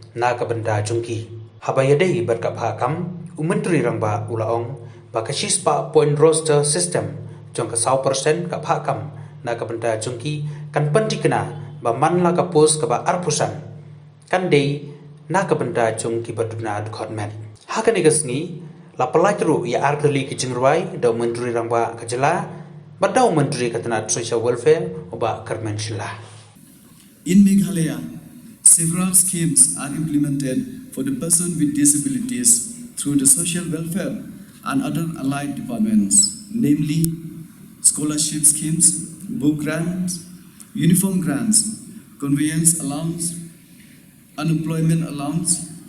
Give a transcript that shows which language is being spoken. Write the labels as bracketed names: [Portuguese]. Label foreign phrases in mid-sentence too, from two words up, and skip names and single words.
[Khasi] ka benda jungki habayadei bat ka phakam Menteri rangba ulaong bakasis pa [English] point roster system [Khasi] jong ka 100% ka phakam na ka benda jungki kan pentikna ba manla ka post ka ba arpusan kan dei na ka benda jungki baduna Dkhot met hakani gasngi la pelajru ya ardali ki jingruai da Menteri rangba ka Jylla badau Menteri ka tanat [English] social welfare [Khasi] oba Kyrpang. [English] In Meghalaya, several schemes are implemented for the person with disabilities through the social welfare and other allied departments, namely scholarship schemes, book grants, uniform grants, conveyance allowance, unemployment allowance